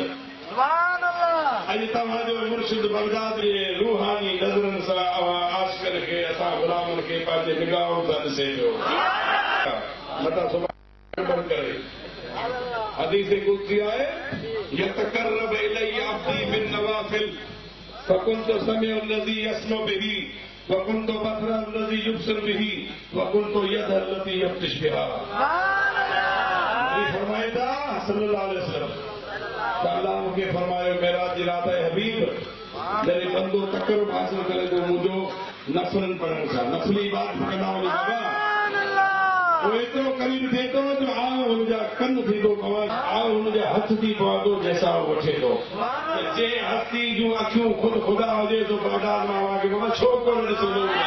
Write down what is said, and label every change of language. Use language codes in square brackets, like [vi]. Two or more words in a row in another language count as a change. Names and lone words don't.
[sd] अॼु तव्हांजो मुर्शिद बगदाद जे रूहानी नज़रनि सां आशिक़न खे असां ग़ुलामनि खे पंहिंजे निगाहों सां ॾिसे पियो मथां सुभाणे करे हदीस कुदसी आहे [ar] يتقرب إلي عبدي بالنوافل فكنت سمع الذي يسمع به وكنت بصر الذي يبصر به وكنت يد التي يبطش بها [sd] फरमाए था [ar] صلى الله عليه وسلم [sd] अल्लाह मूंखे फरमायो मेराज जी रात हबीब जॾहिं बंदो तकरुब हासिल करे थो मुंहिंजो नफ़लनि पढ़ण सां नफ़ली इबादत कंदा वञो बाबा वो एतिरो करीब थिए थो जो आऊं हुनजा कन थींदो पवां आऊं हुनजा हथ थी पवंदो जंहिंसां वठे थो जे हस्ती जूं अखियूं ख़ुदि ख़ुदा हुजे तो बगदाद मां वांगे बाबा छो कोन ॾिसंदो